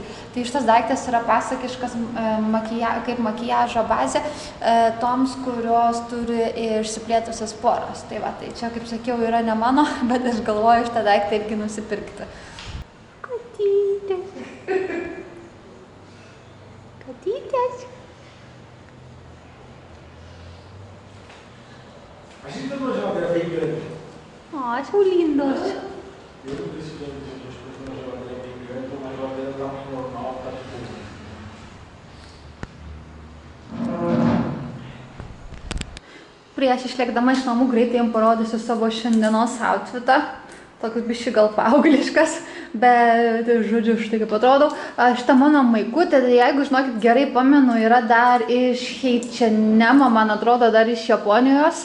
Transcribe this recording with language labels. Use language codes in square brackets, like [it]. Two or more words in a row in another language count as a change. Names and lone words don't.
[lt] Tai šitas daiktas yra pasakiškas kaip makijažo bazė toms, kurios turi išsiplėtusias poras. Tai čia, kaip sakiau, yra ne mano, bet aš galvoju šitą daiktą irgi nusipirkti. Katytės. Katytės. [es] Así te lo llevo de ahí. [pt] Ai, são lindos. Eu não preciso de desculpas, não jogo de aí, mas jogo de tamanho normal, tá tudo. [lt] Prieš išlėkdama iš namų greitai jums parodysiu savo šiandienos outfitą. Toks biški gal paaugliškas, bet žodžiu, štai kaip atrodau. Šitą mano maikutė, tai jeigu, žinokit, gerai pamenu, yra dar iš H&M, man atrodo, dar iš Japonijos.